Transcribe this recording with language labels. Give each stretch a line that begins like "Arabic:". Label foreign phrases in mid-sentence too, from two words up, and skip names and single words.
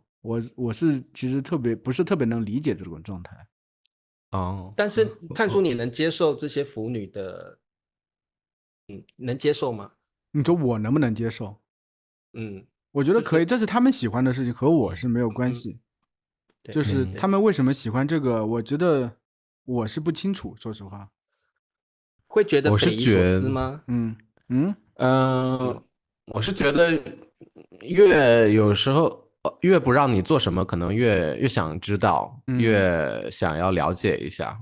Chinese: 我是其實不是特別能理解這種狀態。但是燦叔你能接受這些腐女的能接受嗎？你說我能不能接受？我覺得可以，這是他們喜歡的事情，和我是沒有關係。就是他們為什麼喜歡這個，我覺得我是不清楚，說實話。會覺得匪夷所思嗎？我是覺得有時候越不讓你做什麼，可能越想知道，越想要了解一下。